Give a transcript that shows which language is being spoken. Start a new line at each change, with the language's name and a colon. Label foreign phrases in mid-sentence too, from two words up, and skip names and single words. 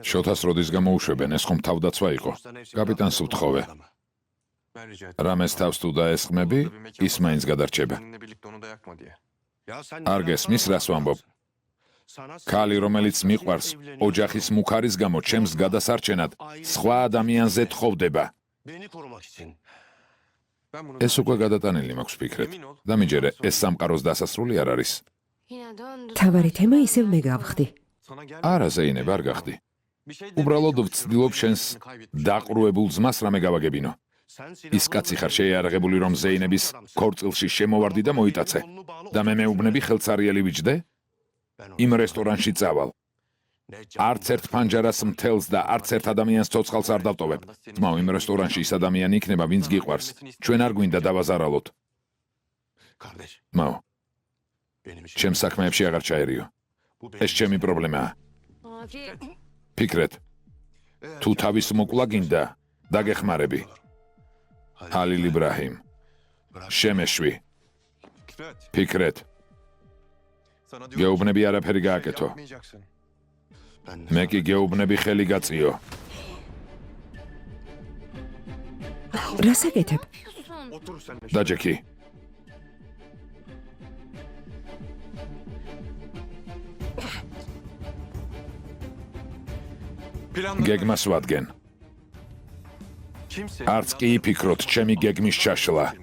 Georgian: შოთას როდის გამოუშვებენ, ეს ხომ თავდაცვა იყო. კაპიტანს ვთხოვე.
Turkish: Ben rica ettim.
Georgian: რამეს თავს თუ დაესხმები, ის მაინც გადარჩება.
Turkish: Seninle birlikte onu da yakma diye. Ya sen
Georgian: არ გესმის, რას ვამბობ? ქალი, რომელიც მიყვარს, ოჯახის მუქარის გამო ჩემს გადასარჩენად სხვა ადამიანზე თხოვდება.
Turkish: Beni korumak için. Ben bunu
Georgian: ეს უკვე გადატანილი მაქვს, ფიქრეთ. დამიჯერე, ეს სამყაროს დასასრული არ არის.
Turkish: Yine döndü.
Georgian: თავარი თემა ისევ მე გავხდი.
Turkish: sana gel.
Georgian: არა, ზეინებ, არ გახდი. უბრალოდ ვცდილობ შენს დაყრუებულ ძმას რამე გავაგებინო. ის კაცი ხარ შეიარაღებული, რომ ზეინების ქორწილში შემოვარდი და მოიტაცე. და მე მეუბნები ხელცარიელი ვიჯდე? იმ რესტორანში წავალ. არც ერთ ფანჯარას მთელს და არც ერთ ადამიანს ცოცხალს არ დავტოვებ. ძმაო, იმ რესტორანში ის ადამიანი იქნება, ვინც გიყვარს. ჩვენ არ გვინდა დავაზარალოთ.
Turkish: Kardeş,
Georgian: ძმაო,
Turkish: benim için.
Georgian: ჩემ საქმეებში აღარ ჩაერიო.
Turkish: Bu
Georgian: ეს ჩემი პრობლემაა.
Turkish: Abi
Georgian: ფიქრეთ, თუ თავის მოკლა გინდა, დაგეხმარები. ჰალილ იბრაჰიმ, შემეშვი. ფიქრეთ, გეუბნები არაფერი გააკეთო.
Turkish: Ben
Georgian: მე კი გეუბნები ხელი გაწიო. რას აკეთებ?
Turkish: Otur sen de.
Georgian: დაჯექი. გეგმას ვადგენ.
Turkish: Kimse
Georgian: არც კი იფიქროთ ჩემი გეგმის ჩაშლა.